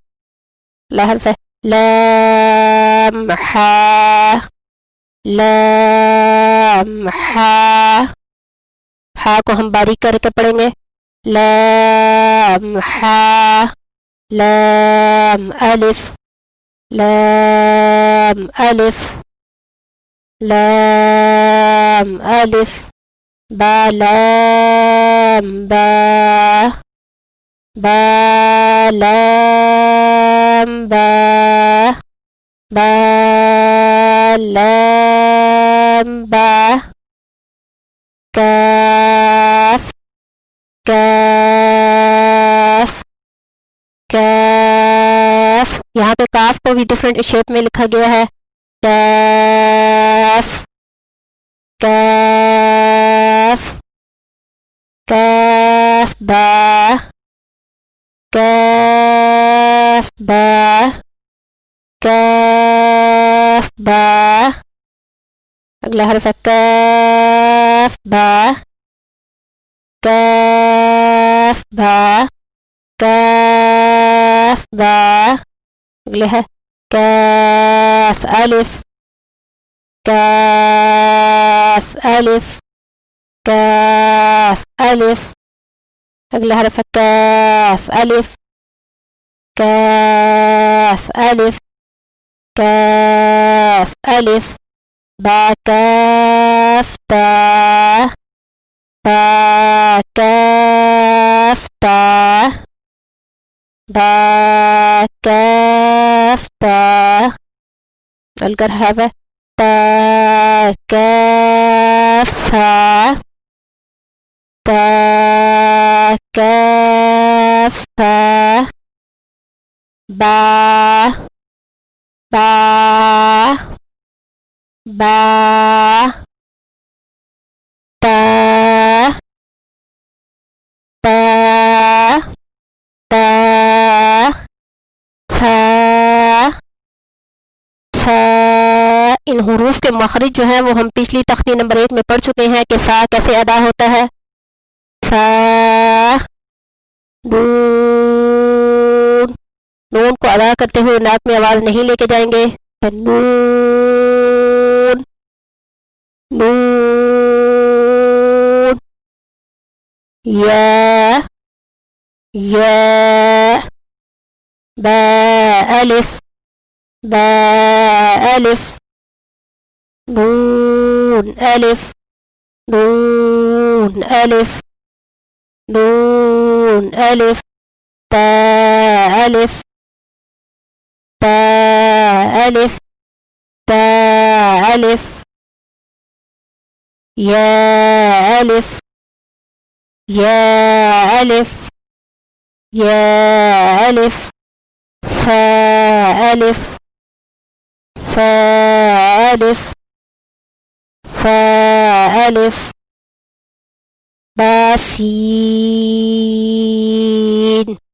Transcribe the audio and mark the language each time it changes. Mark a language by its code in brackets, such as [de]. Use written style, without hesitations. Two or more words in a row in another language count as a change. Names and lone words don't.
[ur] حرف ہے لام حا لام حا، حا کو ہم باریک کر کے پڑھیں گے، لام حا لام الف لام الف لام الف۔ با لام با با لام با با لام با۔ کاف کاف کاف، یہاں پہ کاف کو بھی [en] different shape [ur] میں لکھا گیا ہے، کاف کاف کاف با کاف با کاف با۔ اگلا حرف ہے کاف با کاف با کاف با۔ اگلے ہے کاف الف کاف الف کاف الف۔ اگلا حرف ہے کاف الف کاف الف کاف الف۔ با کاف تا با کاف تا با کاف تا۔ الگر حرف ہے تا کاف ثا تا کاف ثا۔ با با با تا تا تا ثا ثا۔ ان حروف کے مخرج جو ہیں وہ ہم پچھلی تختی نمبر 1 میں پڑھ چکے ہیں کہ سا کیسے ادا ہوتا ہے۔ سا نون، نون کو ادا کرتے ہوئے ناک میں آواز نہیں لے کے جائیں گے، نون نون۔ یا یا با الف با الف نون الف نون الف نون الف تا الف تا ألف تا ألف يا ألف يا ألف يا ألف ثا ألف ثا ألف ثا ألف باسين